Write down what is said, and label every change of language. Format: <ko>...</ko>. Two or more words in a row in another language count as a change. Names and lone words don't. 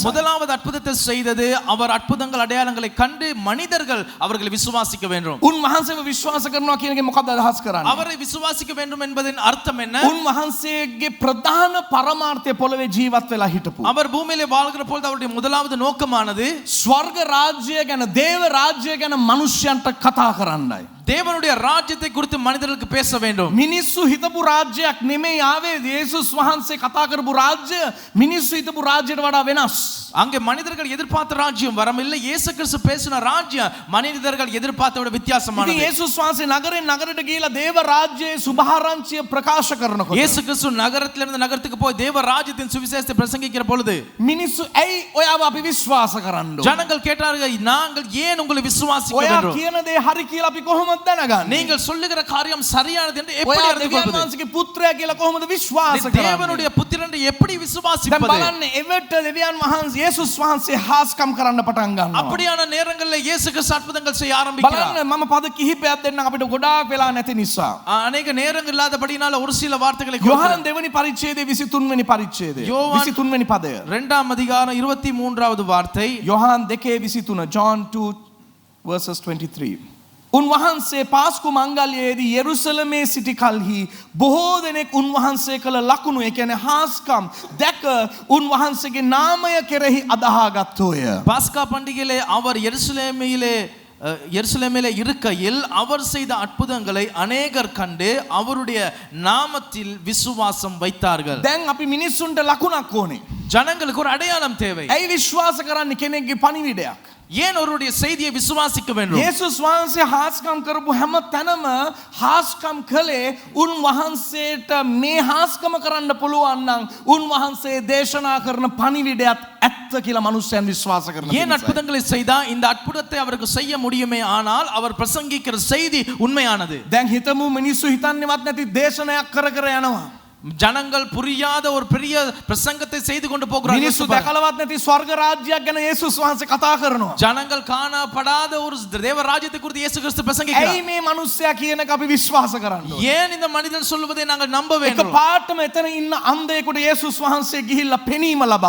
<ta>முதலாவது அற்புதத்தை செய்தது அவர் அற்புதங்கள் அடையாளங்களை கண்டு மனிதர்கள் அவர்களை விசுவாசிக்க வேண்டும்.</ta> <si>උන්වහන්සේව විශ්වාස කරනවා කියන එක මොකක්ද අදහස් කරන්නේ?</si> <ta>அவரை விசுவாசிக்க வேண்டும் என்பதின் அர்த்தம் என்ன?</ta> <si>උන්වහන්සේගේ ප්‍රධාන පරමාර්ථය පොළවේ ජීවත් වෙලා හිටපු.</si> <ta>அவர் பூமியிலே வாழ்கிற பொழுது அவருடைய முதலாவது நோக்கமானது</ta> <si>ස්වර්ග රාජ්‍යය ගැන දේව රාජ්‍යය ගැන මිනිස්යන්ට කතා කරන්නයි.</si> <ta>தேவனுடைய ராஜ்யத்தை குறித்து மனிதர்களுக்கு பேச வேண்டும்.</ta> <si>මිනිස්සු හිතපු රාජ්‍යයක් නෙමෙයි ආවේ. යේසුස් වහන්සේ කතා කරපු රාජ්‍ය මිනිස්සු හිතපු රාජ්‍යයට වඩා වෙනස්.</si> <ta>அங்கே மனிதர்கள் எதிர்பார்த்த ராஜ்யம் வரவில்லை. இயேசு கிறிஸ்து பேசின ராஜ்யம் மனிதர்கள் எதிர்பார்த்த விட வித்தியாசமானது.</ta> <si>ඉතින් යේසුස් වහන්සේ නගරෙන් නගරයට ගිහිලා දේව රාජ්‍යයේ සුභාරංචිය ප්‍රකාශ කරනකොට</si> <ta>இயேசு கிறிஸ்து நகரத்திலிருந்து நகரத்துக்கு போய் தேவ ராஜ்யத்தின் சுவிசேஷத்தை பிரசங்கிக்கிற பொழுது</ta> <si>මිනිස්සු ඇයි ඔයාව අපි විශ්වාස කරන්න ඕන?</si> <ta>ஜனங்கள் கேட்டார்கள் நாங்கள் ஏன் உங்களை விசுவாசிக்க</ta> <si>ඔයා</si> <ta>வேண்டும்?</ta> <si>කියන දේ හරි කියලා අපි කොහොමද දැනගන්නේ?</si> <ta>நீங்கள் சொல்லுகிற காரியம் சரியானது என்று எப்படி</ta> <si>ඔයා</si> <ta>அறிந்து</ta> <si>දෙවියන්</si> <ta>கொள்வது?</ta> <si>වහන්සේගේ පුත්‍රයා කියලා කොහොමද විශ්වාස කරන්නේ?</si> <ta>தேவனுடைய புத்திரன் என்று எப்படி</ta> <si>දැන්</si> <ta>விசுவாசிப்பது?</ta> <si>බලන්න එවිට දෙවියන් වහන්සේ යේසුස් වහන්සේ හාස්කම් කරන්න පටන් ගන්නවා.</si> <ta>அப்படியான நேரங்களில் இயேசு கிறிஸ்து அற்புதங்கள் செய்ய ஆரம்பிக்கிறார்.</ta> <si>බලන්න මම පද කිහිපයක් දෙන්නම් අපිට ගොඩාක් වෙලා නැති නිසා.</si> <ta>அநேக நேரங்கள் இல்லாதபடினால ஒரு சில வார்த்தைகளை</ta> <si>යොහන් දෙවනි පරිච්ඡේදයේ 23 වෙනි පරිච්ඡේදය.</si> <ta>யோவான்</ta> <si>23 වෙනි පදය.</si> <ta>இரண்டாம் அதிகாரம் 23வது வார்த்தை.</ta> <si>යොහන් 2:23 John 2 verses 23. උන්වහන්සේ පාස්කු මංගල්‍යයේදී යෙරුසලමේ සිටි කලෙහි බොහෝ දෙනෙක් උන්වහන්සේ කළ ලකුණු ඒ කියන්නේ හාස්කම් දැක උන්වහන්සේගේ නාමය කෙරෙහි අදහාගත්තෝය.</si> <ta>பாஸ்கா பண்டிகையிலே அவர் எருசலேமிலே இருக்கையில் அவர் செய்த அற்புதங்களை அநேகர் கண்டு அவருடைய நாமத்தில் விசுவாசம் வைத்தார்கள்.</ta> <si>දැන් අපි මිනිස්සුන්ට ලකුණක් ඕනේ.</si> <ta>ஜனங்களுக்கு ஒரு அடையாளம் தேவை.</ta> <si>ඇයි විශ්වාස කරන්නේ කෙනෙක්ගේ පණිවිඩයක්?</si> <ta>ஏன் அவருடைய செய்தியை விசுவாசிக்க வேண்டும்?</ta> <si>යේසුස් වහන්සේ හාස්කම් කරපු හැම තැනම හාස්කම් කළේ උන්වහන්සේට මේ හාස්කම කරන්න පුළුවන් නම් උන්වහන්සේ දේශනා කරන පණිවිඩයත් ඇත්ත කියලා මිනිස්සුන් විශ්වාස කරන</si> <ta>ஏன் அற்புதங்களை செய்தா இந்த அற்புதத்தை அவருக்கு செய்ய முடியுமே ஆனால் அவர் பிரசங்கிக்கிற செய்தி உண்மையானது.</ta> <si>දැන් හිතමු මිනිස්සු හිතන්නේවත් නැති දේශනයක් කර කර යනවා.</si> <ta>ஜனங்கள் புரியாத ஒரு பெரிய பிரசங்கத்தை செய்து கொண்டு போகிறார்கள்.</ta> <si>මිනිස්සු දැකලවත් නැති ස්වර්ග රාජ්‍යයක් ගැන යේසුස් වහන්සේ කතා කරනවා.</si> <ta>ஜனங்கள் காணப்படாத ஒரு தேவ ராஜ்யத்தை குறித்து இயேசு கிறிஸ்து பிரசங்கிக்கிறார்.</ta> <si>ඇයි මේ මිනිස්සයා කියන එක අපි විශ්වාස කරන්න ඕනේ?</si> <ta>ஏன் இந்த மனிதன் சொல்வதை நாங்கள் நம்ப</ta> <si>එක</si> <ta>வேண்டும்?</ta> <si>පාටම එතන ඉන්න අන්ධයෙකුට යේසුස් වහන්සේ ගිහිල්ලා පෙනීම ලබා</si>